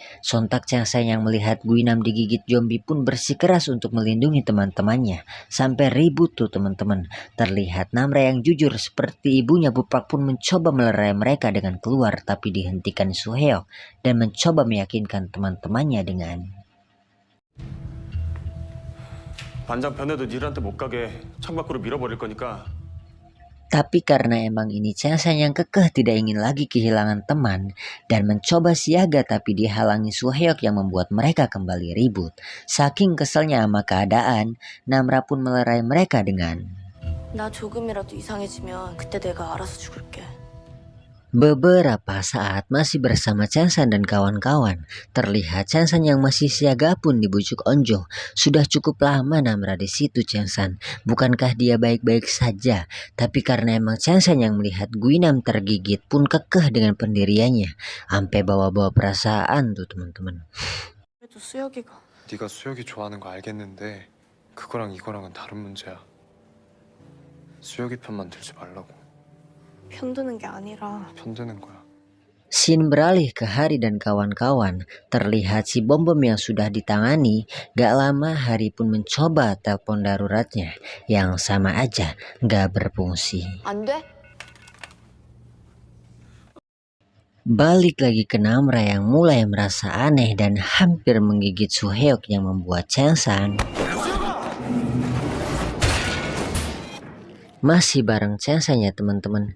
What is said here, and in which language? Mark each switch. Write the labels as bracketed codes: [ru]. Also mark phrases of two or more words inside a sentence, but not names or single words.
[id] Sontak Chengsan yang melihat Guinam digigit zombie pun bersikeras untuk melindungi teman-temannya. Sampai ribut tuh teman-teman. Terlihat Namra yang jujur seperti ibunya Bupak pun mencoba melerai mereka dengan keluar, tapi dihentikan Suheok dan mencoba meyakinkan teman-temannya dengan, [ko] 반장 변해도 니들한테 못 가게 창밖으로 밀어버릴 거니까. [id] Tapi karena emang ini Chengsan yang kekeh tidak ingin lagi kehilangan teman dan mencoba siaga tapi dihalangi Suheok yang membuat mereka kembali ribut. Saking keselnya sama keadaan, Namra pun melerai mereka dengan, [ko] 나 조금이라도 이상해지면 그때 내가 알아서 죽을게. [id] Beberapa saat masih bersama Chansan dan kawan-kawan, terlihat Chansan yang masih siaga pun dibujuk Onjo. Sudah cukup lama Namra di situ Chansan. Bukankah dia baik-baik saja? Tapi karena emang Chansan yang melihat Guinam tergigit pun kekeh dengan pendiriannya. Sampai bawa-bawa perasaan tuh teman-teman. [ko] 그래도 수혁이가 네가 수혁이 좋아하는 거 알겠는데 그거랑 이거랑은 다른 문제야. 수혁이 편만 들지 말라고. 편드는 게 아니라 편드는 거야. [id] Scene beralih ke Hari dan kawan-kawan. Terlihat si bom-bom yang sudah ditangani. Gak lama Hari pun mencoba telepon daruratnya. Yang sama aja gak berfungsi. [ko] 안 돼? [id] Balik lagi ke Namra yang mulai merasa aneh dan hampir menggigit Suheok yang membuat Chansan masih bareng Chansan ya teman-teman.